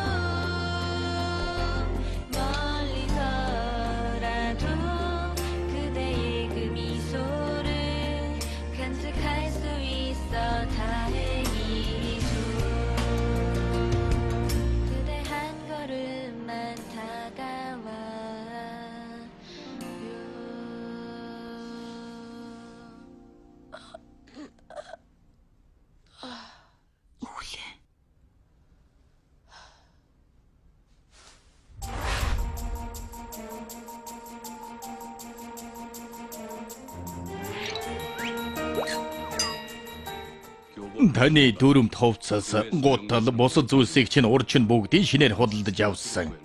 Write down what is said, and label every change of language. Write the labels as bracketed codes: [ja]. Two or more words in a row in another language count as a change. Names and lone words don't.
[ko] 멀리서라도 그대의 그 미소를 간직할 수 있어 다행이죠 그대 한 걸음만 다가와요 [mn] Үлээ. Таны дүрмт хувцас гутал бусад зүйлсийг чинь урд чинь бүгдийг шинээр худалдаж авсан.